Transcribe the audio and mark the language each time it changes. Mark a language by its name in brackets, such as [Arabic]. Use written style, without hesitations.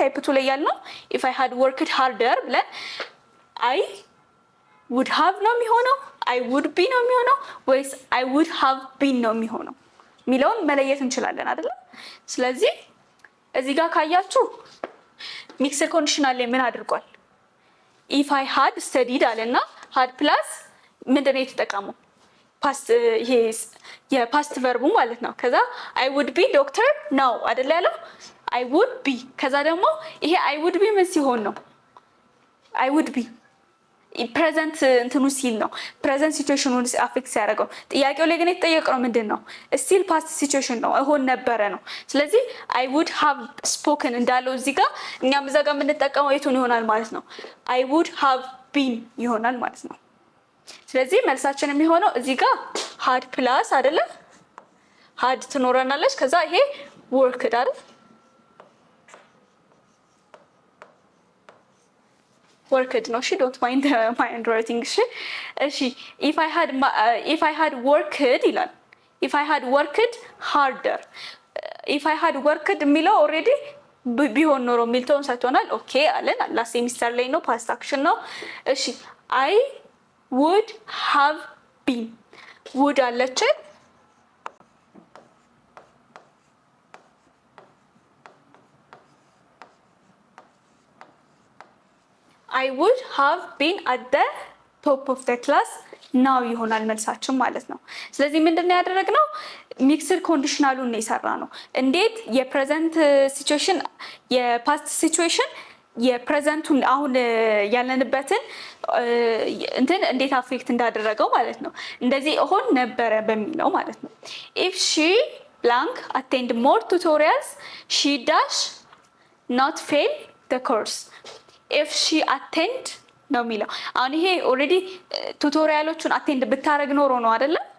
[Amharic] ታይፕ 2 ላይ ያልነው [English] if I had worked harder [Amharic] ብለን [English] I would have [Amharic] ነው የሚሆነው [English] I would be [Amharic] ነው የሚሆነው ወይስ [English] I would have been [Amharic] ነው የሚሆነው የሚለውን መለየት እንችላለን አይደለ? ስለዚህ እዚህ ጋር ካያችሁ ሚክስድ ኮንዲሽናል ላይ ምን አድርጓል? [English] if I had studied [Amharic] አለና [English] had plus [Amharic] ምንድነው የተጠቀመው? ፓስት ይሄ የፓስት ቨርቡ ማለት ነው። ከዛ [English] I would be doctor now [Amharic] አይደል ያለው? [English] I would be [Amharic] ከዛ ደግሞ ይሄ I would be ምን ሲሆን ነው? I would be ፕሬዘንት እንትኑ ሲል ነው። ፕሬዘንት ሲቹዌሽኑን አፌክት ሲያደርገው ጥያቄው ላይ ግን የተጠየቀው ምንድን ነው? ስቲል ፓስት ሲቹዌሽን ነው እሆን ነበረ ነው። ስለዚህ [English] I would have spoken [Amharic] እንዳለው እዚህ ጋር እኛም እዛ ጋር የምንጠቀመው የቱን ይሆናል ማለት ነው? [English] I would have been [Amharic] ይሆናል ማለት ነው። ስለዚህ መልሳችን የሚሆነው እዚህ ጋር had ፕላስ አይደለ? had ትኖረናለች። ከዛ ይሄ worked አይደል? worked ነው። እሺ [English] don't mind my handwriting። [Amharic] እሺ [English] if I had worked [Amharic] ይላል። [English] if I had worked [Amharic] harder if I had worked የሚለው ኦልሬዲ ቢሆን ኖሮ ሚልቶን ሰጥቶናል። ኦኬ አለን። ላስት ሴሚስተር ላይ ነው፣ ፓስት አክሽን ነው። እሺ [English] I would have been would [Amharic] አለች። [English] I would have been at the top of the class now [Amharic] ይሆናል መልሳችን ማለት ነው። ስለዚህ ምንድነው ያደረግነው? ሚክስድ ኮንዲሽናሉን ነው የሰራ ነው። እንዴት የፕሬዘንት ሲቹዌሽን የፓስት ሲቹዌሽን የፕሬዘንቱን አሁን ያለንበትን እንትን እንዴት አፌክት እንዳደረገው ማለት ነው። እንደዚህ ሆን ነበረ በሚለው ማለት ነው። [English] if she blank attend more tutorials she dash not fail the course if she attend [Amharic] ነው የሚለው። አሁን ይሄ ኦልሬዲ ቱቶሪያሎቹን አቴንድ ብታረግ ኖሮ ነው አይደለ?